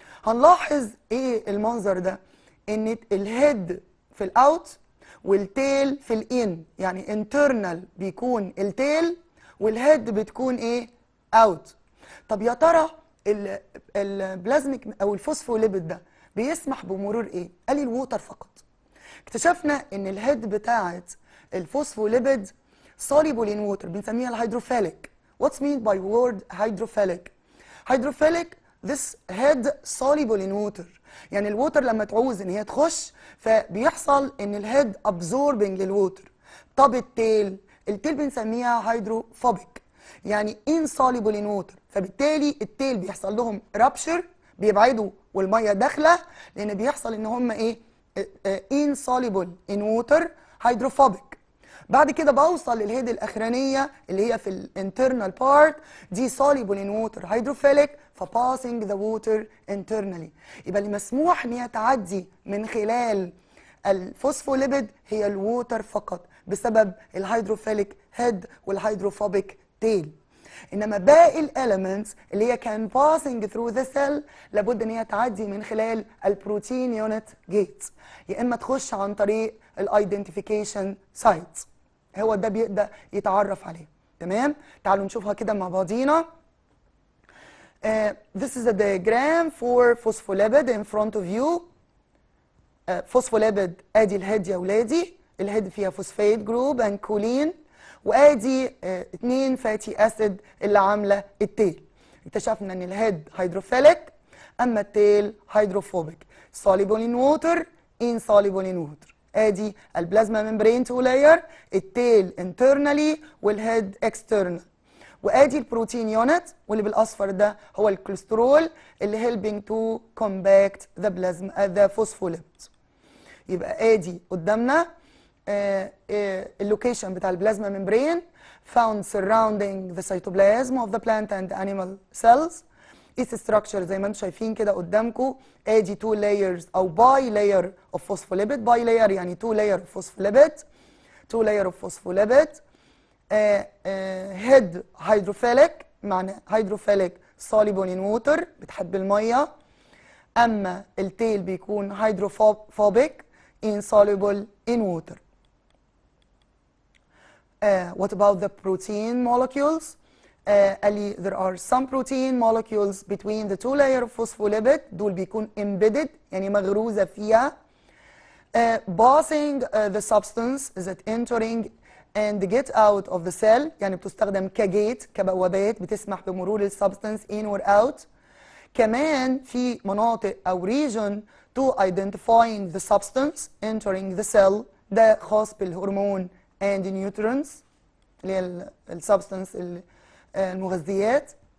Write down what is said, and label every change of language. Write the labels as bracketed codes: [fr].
[ar] هنلاحظ ايه المنظر ده، ان الهيد في الاوت والتيل في الان، يعني انترنال بيكون التيل والهيد بتكون ايه اوت. طب يا ترى البلازميك او الفوسفوليبيد ده بيسمح بمرور ايه؟ قال لي الووتر فقط. اكتشفنا ان الهيد بتاعت الفوسفوليبيد [en] soluble in water، [ar] بنسميها الهيدروفيليك. [en] What's meant by word hydrophilic؟ hydrophilic this head soluble in water، [ar] يعني الووتر لما تعوز ان هي تخش فبيحصل ان الهيد [en] absorbing للووتر. [ar] طب التيل بنسميها هيدروفوبيك، يعني [en] insoluble in water، [ar] فبالتالي التيل بيحصل لهم rupture، بيبعدوا والميه داخله، لان بيحصل ان هم ايه insoluble in water hydrophobic. بعد كده بوصل للهيد الاخرانيه اللي هي في الانترنال بارت، دي soluble in water hydrophilic فباسنج ذا ووتر internally. يبقى اللي مسموح ان هي تعدي من خلال الفوسفوليبيد هي الووتر فقط بسبب الهيدروفيليك هيد والهيدروفوبيك تيل. انما باقي الاليمنتس اللي هي كان [en] passing through the cell [ar] لابد ان هي تعدي من خلال البروتين يونت جيت، يا اما تخش عن طريق الايدنتيفيكيشن سايت، هو ده بيقدر يتعرف عليه. تمام. تعالوا نشوفها كده مع بعضينا. [en] This is a diagram for phospholipid in front of you. [ar] phospholipid ادي الهيد يا ولادي، الهيد فيها فوسفات جروب and كولين، وادي 2 فاتي اسيد اللي عامله التيل. اكتشفنا ان الهيد هيدروفيليك اما التيل هيدروفوبيك، [en] soluble in water insoluble in water. [ar] ادي البلازما ممبرين تو لاير، التيل internally والهيد external، وادي البروتين يونت واللي بالاصفر ده هو الكوليسترول اللي [en] helping to compact the plasma the phospholipid. [ar] يبقى ادي قدامنا [en] اللوكيشن بتاع البلازما membrane found surrounding the cytoplasm of the plant and animal cells. its structure [ar] زي ما انتم شايفين كده قدامكم، [en] ادي 2 layers او bi layer of phospholipid. Bi layer يعني 2 layer of phospholipid، 2 layer of phospholipid. head hydrophilic، معنى hydrophilic soluble in water [ar] بتحب الميه، [en] اما التيل بيكون hydrophobic insoluble in water. What about the protein molecules؟ قال لي there are some protein molecules between the 2 layer of phospholipid، [ar] دول بيكون embedded يعني مغروزة فيها. [en] passing the substance that entering and get out of the cell، [ar] يعني بتستخدم كجيت كبوابات بتسمح بمرور [en] السبستنس in or out. [ar] كمان في مناطق أو [en] region to identifying the substance entering the cell، [ar] ده خاص بالهرمون and nutrients اللي هي السبستنس المغذيات.